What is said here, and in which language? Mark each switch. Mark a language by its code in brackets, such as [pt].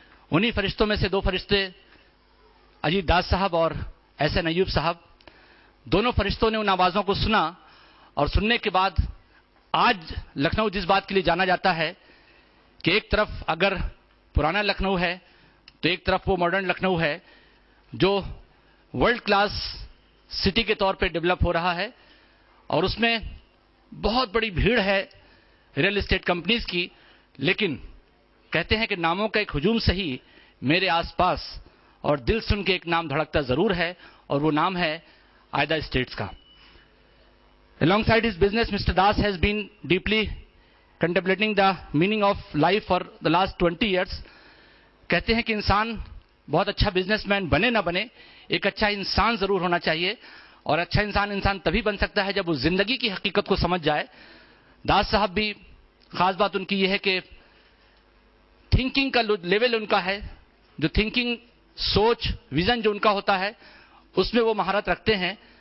[ur] انہی فرشتوں میں سے دو فرشتے اجیت داس صاحب اور احسن ایوب صاحب، دونوں فرشتوں نے ان آوازوں کو سنا اور سننے کے بعد آج لکھنؤ جس بات کے لیے جانا جاتا ہے کہ ایک طرف اگر پرانا لکھنؤ ہے تو ایک طرف وہ ماڈرن لکھنؤ ہے جو ورلڈ کلاس سٹی کے طور پہ ڈیولپ ہو رہا ہے اور اس میں بہت بڑی بھیڑ ہے ریئل اسٹیٹ کمپنیز کی. لیکن کہتے ہیں کہ ناموں کا ایک ہجوم صحیح میرے آس پاس اور دل سن کے ایک نام دھڑکتا ضرور ہے اور وہ نام ہے آئیدا اسٹیٹس کا. [en] Alongside his business, Mr. Das has been deeply contemplating the meaning of life for the last 20 years. [ur] کہتے ہیں کہ انسان بہت اچھا بزنس مین بنے نہ بنے، ایک اچھا انسان ضرور ہونا چاہیے، اور اچھا انسان تبھی بن سکتا ہے جب وہ زندگی کی حقیقت کو سمجھ جائے. داس صاحب بھی خاص بات ان کی یہ ہے کہ تھنکنگ کا لیول ان کا ہے، جو تھنکنگ، سوچ، ویژن جو ان کا ہوتا ہے اس میں وہ مہارت رکھتے ہیں.